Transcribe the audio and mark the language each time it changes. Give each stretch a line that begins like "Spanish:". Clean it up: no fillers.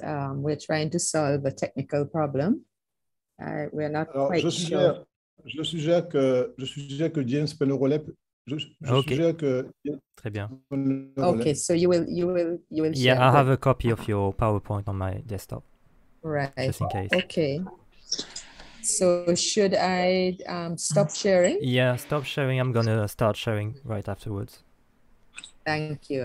English: We're trying to solve a technical problem. We're not quite sure.
French: Je suggère que James prenne le relais. Je suggère que Très bien.
English: Okay, so you will Yeah, share. I have a copy of your PowerPoint on my desktop. Right. Just in case. Okay. So should I stop sharing? Yeah, stop sharing. I'm gonna start sharing right afterwards. Thank you.